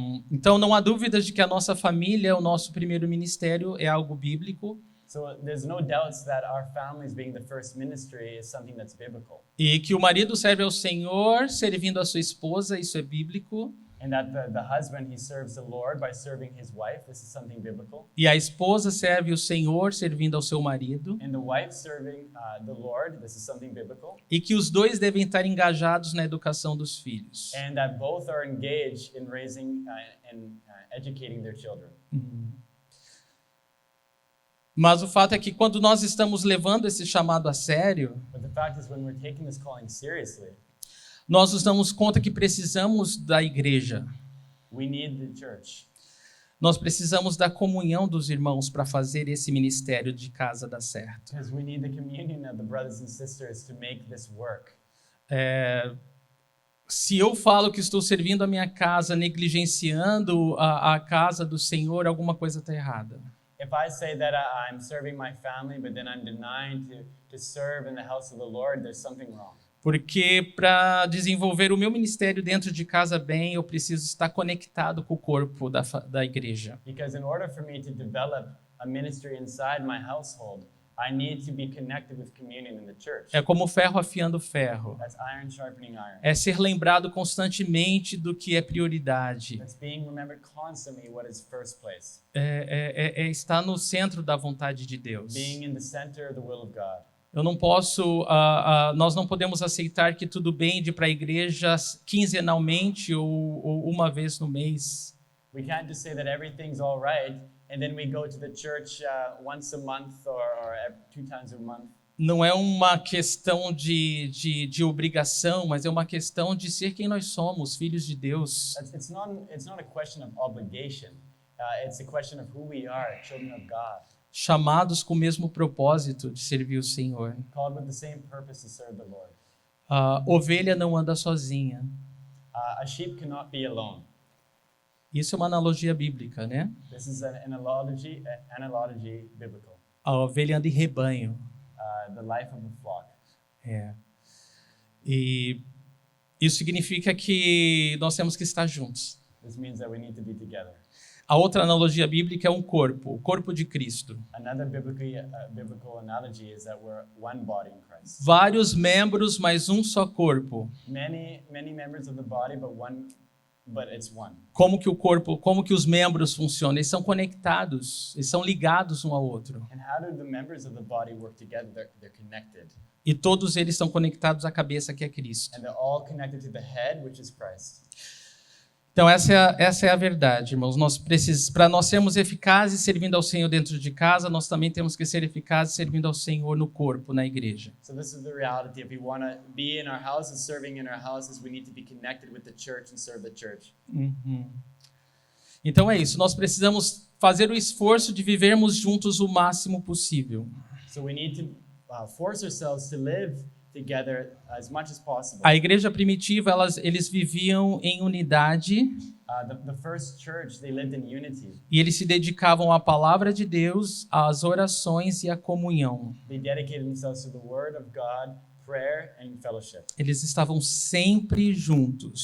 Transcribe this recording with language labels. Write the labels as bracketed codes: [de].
[pt] Então, não há dúvidas de que a nossa família, o nosso primeiro ministério, é algo bíblico. [en] So there's no doubts that our families being the first ministry is something that's biblical. [pt] E que o marido serve ao Senhor, servindo a sua esposa, isso é bíblico. [en] And that the husband, he serves the Lord by serving his wife. This is something biblical. [pt] E a esposa serve o Senhor, servindo ao seu marido. [en] And the wife serving the Lord. This is something biblical. [pt] E que os dois devem estar engajados na educação dos filhos. [en] And that both are engaged in raising and educating their children. [pt] Mas o fato é que quando nós estamos levando esse chamado a sério, [en] But the fact is, when we're taking this calling seriously, [pt] nós nos damos conta que precisamos da igreja. [en] we need the church. [pt] Nós precisamos da comunhão dos irmãos para fazer esse ministério de casa dar certo. [en] Because we need the communion of the brothers and sisters to make this work. [pt] Se eu falo que estou servindo a minha casa, negligenciando a casa do Senhor, alguma coisa está errada. [en] If I say that I'm serving my family, but then I'm denying to serve in the house of the Lord, there's something wrong. [pt] Porque para desenvolver o meu ministério dentro de casa bem, eu preciso estar conectado com o corpo da igreja. [en] Because in order for me to develop a ministry inside my household, I need to be connected with communion in the church. [pt] É como ferro afiando ferro. [en] That's iron sharpening iron. [pt] É ser lembrado constantemente do que é prioridade. [en] That's being remembered constantly what is first place. [pt] É estar no centro da vontade de Deus. [en] Being in the center of the will of God. [pt] Eu não posso, nós não podemos aceitar que tudo bem de ir para a igreja quinzenalmente ou uma vez no mês. [en] We can't just say that everything's all right and then we go to the church once a month or 2 times a month. [pt] Não é uma questão de obrigação, mas é uma questão de ser quem nós somos, filhos de Deus. [en] It's not a question of obligation. It's a question of who we are, children of God. [pt] Chamados com o mesmo propósito de servir o Senhor. [en] Called with the same purpose to serve the Lord. [pt] A ovelha não anda sozinha. [en] A sheep cannot be alone. [pt] Isso é uma analogia bíblica, né? [en] This is an analogy biblical. [pt] A ovelha anda em rebanho. [en] The life of a flock. [pt] E isso significa que nós temos que estar juntos. [en] This means that we need to be together. [pt] A outra analogia bíblica é um corpo, o corpo de Cristo. [en] Another biblical analogy is that we're one body in Christ. [pt] Vários membros, mas um só corpo. [en] Many members of the body, but it's one. [pt] Como que os membros funcionam? Eles são conectados, eles são ligados um ao outro. [en] And how do the members of the body work together? They're connected. [pt] E todos eles estão conectados à cabeça que é Cristo. [en] And they're all connected to the head, which is Christ. [pt] Então essa é a verdade, irmãos. Para nós sermos eficazes servindo ao Senhor dentro de casa, nós também temos que ser eficazes servindo ao Senhor no corpo, na igreja. [en] So this is the reality. If we want to be in our houses, serving in our houses, we need to be connected with the church and serve the church. [pt] Então é isso. Nós precisamos fazer o esforço de vivermos juntos o máximo possível. [en] So we need to force ourselves to live together as much as possible. [pt] A igreja primitiva, eles viviam em unidade. [en] The first church, they lived in unity. [pt] E eles se dedicavam à palavra de Deus, às orações e à comunhão. [en] They dedicated themselves to the word of God, prayer and fellowship. [pt] Eles estavam sempre juntos.